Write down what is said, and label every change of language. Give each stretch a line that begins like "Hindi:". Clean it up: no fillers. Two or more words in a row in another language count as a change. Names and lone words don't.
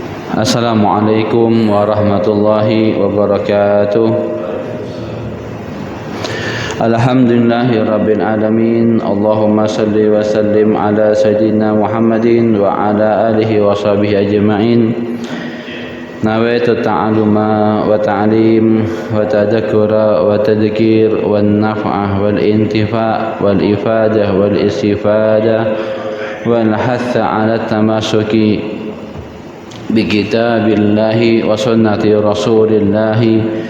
Arabic: السلام عليكم ورحمة الله وبركاته. الحمد لله رب العالمين. اللهم صل وسلم على سيدنا محمد وعلى آله وصحبه أجمعين. نويت التعلم والتعليم والتذكر والتذكير والنفع والانتفاع والإفادة والاستفادة والحث على التمسك بكتاب الله وسنة رسول الله